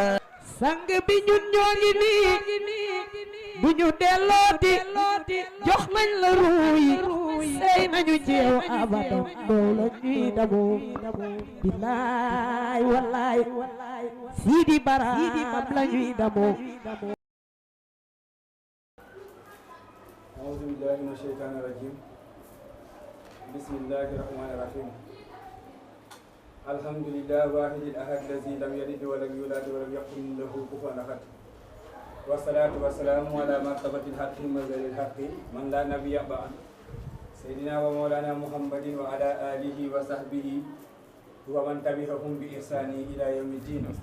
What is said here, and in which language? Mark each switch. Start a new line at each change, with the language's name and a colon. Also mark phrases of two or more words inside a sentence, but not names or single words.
Wolof: sang bi ñun ñoo ngi nii bu ñu dellooti jox nañ la ruuyi sey nañu ci yow abadan doo la ñuy damoo billaay wallaay Sidi Baraam la ñuy damoo
Arabic: أعوذ بالله من الشيطان الرجيم بسم الله الرحمن الرحيم الحمد لله واحد الأحد الذي لم يلد ولم يولد ولم يكن له كفوا أحد والصلاة والسلام على مرتبة الحق مزل الحق من لا نبي بعد سيدنا ومولانا محمد وعلى آله وصحبه ومن تبعهم بإحسان إلى يوم الدين